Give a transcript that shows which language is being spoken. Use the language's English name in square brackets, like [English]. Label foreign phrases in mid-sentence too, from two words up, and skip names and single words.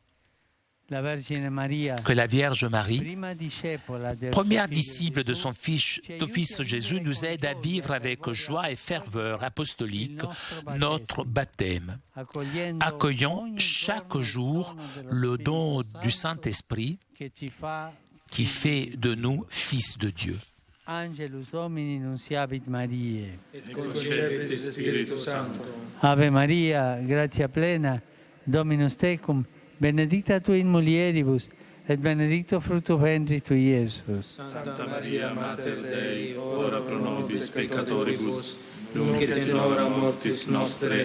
[French] Que la Vierge Marie, première disciple de son Fils Jésus, nous aide à vivre avec joie et ferveur apostolique notre baptême, accueillant chaque jour le don du Saint-Esprit qui fait de nous fils de Dieu. [Latin] Angelus Domini nunciavit Mariae. Et concepit Spiritus Sancto. Ave Maria, gratia plena, Dominus tecum, benedicta tu in mulieribus, et benedictus fructus ventris tui, Iesus. Santa Maria, Mater Dei, ora pro nobis peccatoribus, nunc et in hora mortis nostre.